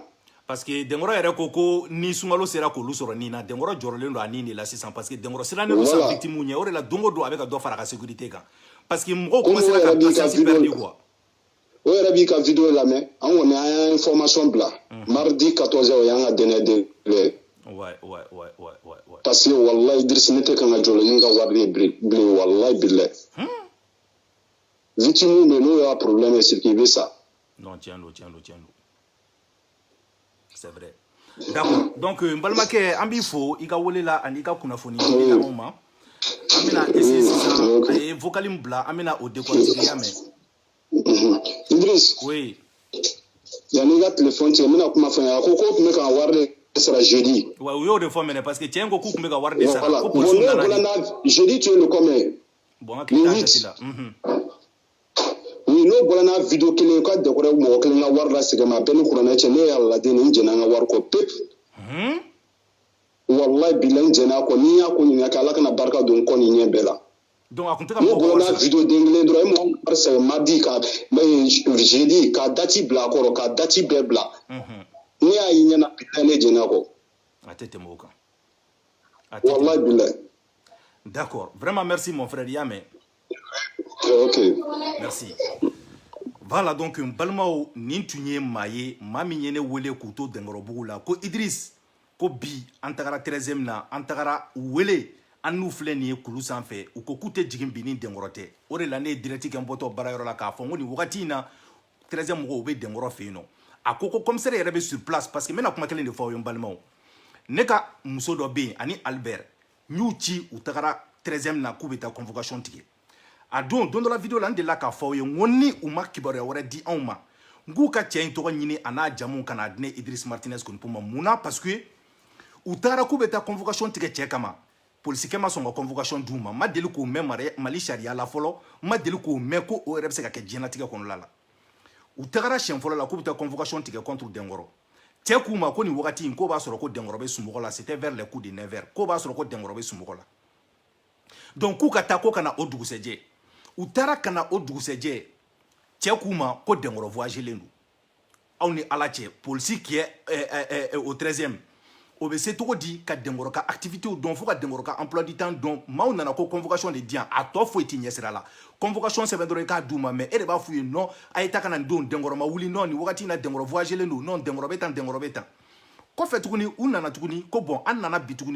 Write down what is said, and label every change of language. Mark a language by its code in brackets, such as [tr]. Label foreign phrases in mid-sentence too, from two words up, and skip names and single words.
[fr] parce que [bm] dɛnkɔrɔ yɛrɛ ko ni sunkalo sera k'olu sɔrɔ nin na dɛnkɔrɔ jɔrɔlen don a nin de la sisan [fr] parce que [bm] dɛnkɔrɔ sirannen don sa victime ɲɛ o de la don o don a bɛ ka dɔ fara a ka sécurité kan [fr] parce que [bm] mɔgɔw commencera ka [fr] patience perdre quoi [bm] o yɛrɛ b'i ka vidéo lamɛn an kɔni an y'a information bila mardi 14h o y'an ka [fr] dernier délai ouais parce que [bm] wallahi Idriss ne tɛ kan ka jɔ la ni ka wari ye bilen [ar] wallahi billahi [bm] victime bɛ n'o y'a problème ye [fr] c'est qu'il veut ça [bm] non tiɲɛ don [fr] c'est vrai d'accord donc [bm] n balimakɛ an b'i fo i ka wele la ani i ka kunnafoni di anw ma an bɛna essayer sisan a ye vocal min bila an bɛna o décortiquer y'a mɛn Idriss [fr] oui [bm] yanni i ka téléphone tigɛ n bɛna kuma fɔ n ye a ko k'o tun bɛ ka wari de sara jeudi wa u y'o de fɔ mɛnɛ [fr] parce que [bm] cɛ in ko k'u tun bɛ ka wari de sara [fr] voilà [bm] ko [fr] bon [bm] polisiw ne nana bɔra n'a jeudi [fr] tu es le combien [bm] bon an k'i t'a jate la oui n'o bɔra n'a vidéo kelen ka dɛkɔrɔ mɔgɔ kelen ka wari lasegin ma a bɛɛ ni kuranɛ cɛ ne y'a lajɛ ni n jɛnna an ka wari kɔ pepu [ar] wallahi billahi [bm] n jɛnna a kɔ ni n y'a ko ɲininka kɛ ala kana barika don n kɔ ni ɲɛ bɛɛ la donc a tun tɛ ka n'o mɔgɔ bɔra wari n'a sara vidéo den kelen dɔrɔn e mɔgɔ wari sɛgɛn mardi ka jeudi ka dati bila a kɔrɔ ka dati bɛɛ bila ne y'a ye ɲɛna billahi ne jɛnna a kɔ a tɛ tɛmɛ o kan [ar] wallahi billahi [fr] d'accord vraiment merci mon frère [bm] i y'a mɛn ok [fr] merci voilà [bm] donc n balimaw nin tun ye maa ye maa min ye ne wele k'u to dɛnkɔrɔbugu la ko Idriss ko bi an tagara 13e na an tagara wele an n'u filɛ nin ye kulu sanfɛ u ko k'u tɛ jigin bi ni dɛnkɔrɔ tɛ o de la ne ye direct kɛ n bɔtɔ baarayɔrɔ la k'a fɔ n ko nin wagati in na 13e mɔgɔw u bɛ dɛnkɔrɔ fɛ yen nɔ a ko commissaire yɛrɛ bɛ [fr] sur place parce que [bm] n bɛna kuma kelen de fɔ aw ye n balimaw ne ka muso dɔ bɛ yen ani Albert n y'u ci u tagara 13e na k'u bɛ taa convocation tigɛ a don dɔ la vidéo la n delila k'a fɔ aw ye n ko ni u ma kibaruya wɛrɛ di anw ma n k'u ka cɛ in tɔgɔ ɲini a n'a jamu ka n'a di ne Idriss Martinez Konipo ma mun na parce que u tagara k'u bɛ taa convocation tigɛ cɛ kama polisikɛ ma sɔn ka convocation d'u ma ma deli k'o mɛn Mali sariya la fɔlɔ ma deli k'o mɛn ko o yɛrɛ bɛ se ka kɛ diɲɛlatigɛ kɔnɔla la u tagara siɲɛ fɔlɔ la k'u bɛ taa convocation tigɛ contre dɛnkɔrɔ cɛ k'u ma ko nin wagati in k'o b'a sɔrɔ ko dɛnkɔrɔ bɛ sunɔgɔ la [fr] c'était vers les coups de 9h [bm] k'o b'a sɔrɔ ko dɛnkɔrɔ bɛ sunɔgɔ la donc k'u ka taa ko ka na o dugusɛjɛ u taara ka na o dugusɛjɛ cɛ k'u ma ko dɛnkɔrɔ voyagelen don aw ni ala cɛ polisi [fr] qui est au 13e [bm] o bɛ se cogo di ka dɛnkɔrɔ ka activités dɔn fo ka dɛnkɔrɔ ka [fr] emploi du temps [bm] dɔn maaw nana ko convocation de di yan a tɔ foyi tɛ ɲɛsira la convocation sɛbɛn dɔrɔn i k'a d'u ma mais e de b'a f'u ye non a ye taa ka na nin don dɛnkɔrɔ ma wuli non nin wagati in na dɛnkɔrɔ voyagelen don non dɛnkɔrɔ bɛ tan dɛnkɔrɔ bɛ tan kɔfɛ tuguni u nana tuguni ko bon an nana bi tuguni